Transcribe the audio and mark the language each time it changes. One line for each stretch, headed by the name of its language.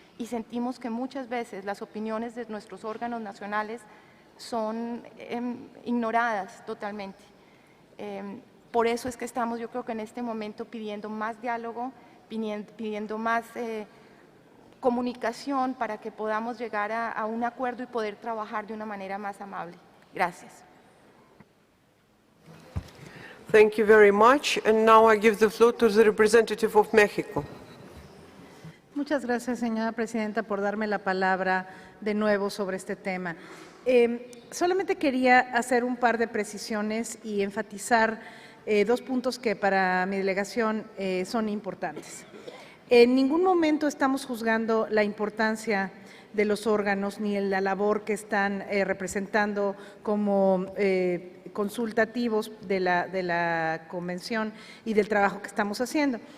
Spanish: Y sentimos que muchas veces las opiniones de nuestros órganos nacionales son ignoradas totalmente. Por eso es que estamos, yo creo que en este momento, pidiendo más diálogo, pidiendo más comunicación para que podamos llegar a un acuerdo y poder trabajar de una manera más amable. Gracias.
English: Thank you very much. And now I give the floor to the representative of Mexico.
Spanish: Muchas gracias, señora presidenta, por darme la palabra de nuevo sobre este tema. Solamente quería hacer un par de precisiones y enfatizar dos puntos que para mi delegación son importantes. En ningún momento estamos juzgando la importancia de los órganos ni la labor que están representando como consultativos de la convención y del trabajo que estamos haciendo.